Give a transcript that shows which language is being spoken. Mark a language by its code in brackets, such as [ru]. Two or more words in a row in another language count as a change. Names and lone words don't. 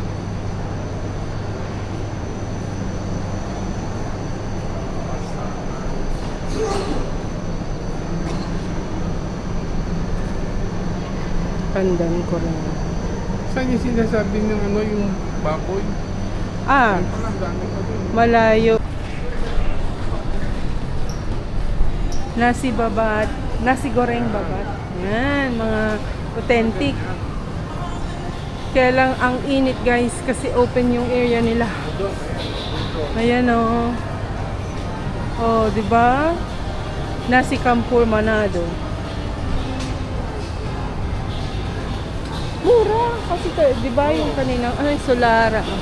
[tl] Pandan Kuring. saan yung sinasabi ng yung baboy? Ah, Parang dami pa dun. malayo. Nasi babat. Nasi goreng babat. Yan, mga authentic. Kaya lang ang init guys kasi open yung area nila. Ayan oh. Oh, 'di ba? Nasi Campur Manado. Mura kasi 'di ba yung kaninang Solara.